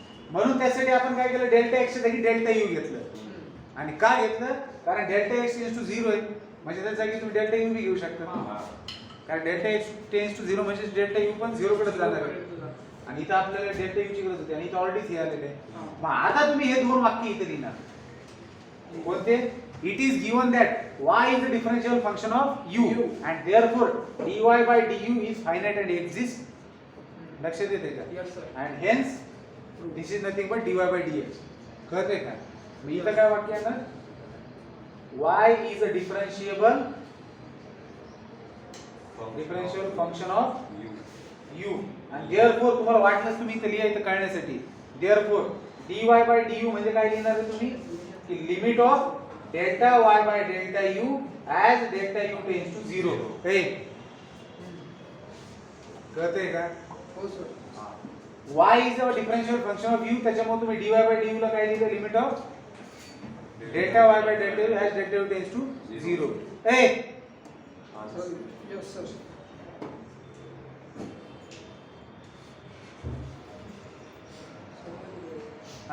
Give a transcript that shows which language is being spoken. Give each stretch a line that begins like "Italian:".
Marathi: म्हणून त्यासाठी आपण काय केलं डेल्टा x च्या जागी डेल्टा u घेतलं आणि का घेतलं कारण डेल्टा x टेंड्स टू 0 आहे म्हणजे त्या जागी तुम्ही डेल्टा u बी घेऊ शकता कारण डेल्टा x टेंड्स टू 0 म्हणजे डेल्टा u पण 0 कडे जाणार आहे आणि इथं आपल्याला डेल्टा u ची गरज होती आणि इथं ऑलरेडी हे आलेलं आहे मग आता तुम्ही हे दोन वाक्य इथे लिहिणार कोणते
English: it is given that y is the differential function of u and therefore dy by du is finite and exists
Marathi: लक्षात येते का
English: Yes, sir. and hence this is nothing but dy by dx
Marathi: कळतंय का मी इथं काय वाक्य आहे ना
English: y is a differentiable function of u and therefore
Marathi: तुम्हाला वाटलंच तुम्ही इथं लिहा इथं कळण्यासाठी therefore dy by du म्हणजे काय लिहिणार आहे तुम्ही की limit of delta y by delta u as delta u tends to 0 हे कळतंय का हो sir
English: y is a differential function of u
Marathi: त्याच्यामुळे तुम्ही dy by du ला काय लिहिलं limit of
English: Delta y by delta u as delta u tends to 0. Hey, sir yes sir